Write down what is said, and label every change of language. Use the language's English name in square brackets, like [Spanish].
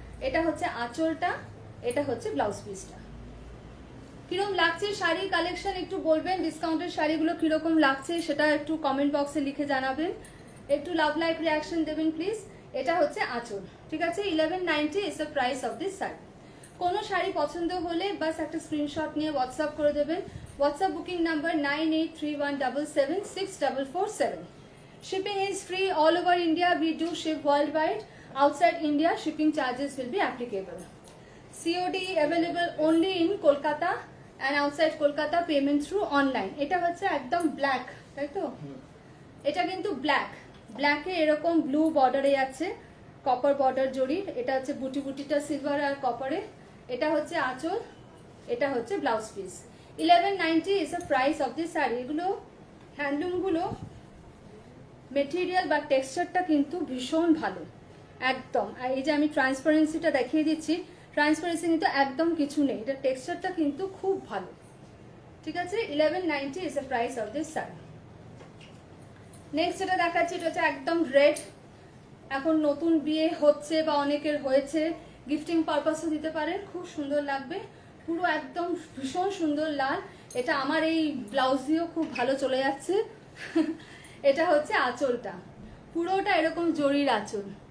[Bangla] এটা হচ্ছে আঁচলটা, এটা হচ্ছে ব্লাউজ পিসটা। কিরকম লাগছে শাড়ি কালেকশন একটু বলবেন, ডিসকাউন্টের শাড়িগুলো কিরকম লাগছে সেটা একটু কমেন্ট বক্সে লিখে জানাবেন, একটু লাভ লাইক রিয়াকশন দেবেন প্লিজ। এটা হচ্ছে আঁচল, ঠিক আছে। 1190 is the price of this sari. কোনো শাড়ি পছন্দ হলে বাস একটা স্ক্রিনশট নিয়ে হোয়াটসঅ্যাপ করে দেবেন। WhatsApp booking number 9831776447। [English] Shipping is free all over India. We do ship worldwide. Outside India, shipping charges will be applicable. COD available only in Kolkata and outside Kolkata payment through online. [Bangla] এটা হচ্ছে একদম black, তাই তো? এটা কিন্তু ব্ল্যাকে এরকম blue বর্ডারে আছে, কপার বর্ডার জড়ির। এটা হচ্ছে বুটিটা সিলভার আর কপারে। এটা হচ্ছে আঁচল, এটা হচ্ছে blouse piece. [English] 1190 is the price of this sari. [Bangla] এগুলো হ্যান্ডলুমগুলো মেটেরিয়াল বা টেক্সচারটা কিন্তু ভীষণ ভালো একদম। আর এই যে আমি ট্রান্সপারেন্সিটা দেখিয়ে দিচ্ছি, ট্রান্সপারেন্সি কিন্তু একদম কিছু নেই, এটা টেক্সচারটা কিন্তু খুব ভালো, ঠিক আছে। [English] 1190 is the price of this sari. [Bangla] Next যেটা দেখাচ্ছি, এটা হচ্ছে একদম রেড। এখন নতুন বিয়ে হচ্ছে বা অনেকের হয়েছে, গিফটিং পারপাসও দিতে পারেন, খুব সুন্দর লাগবে, পুরো একদম ভীষণ সুন্দর লাল। এটা আমার এই ব্লাউজ দিয়েও খুব ভালো চলে যাচ্ছে। এটা হচ্ছে আঁচলটা, পুরোটা এরকম জরির আঁচল।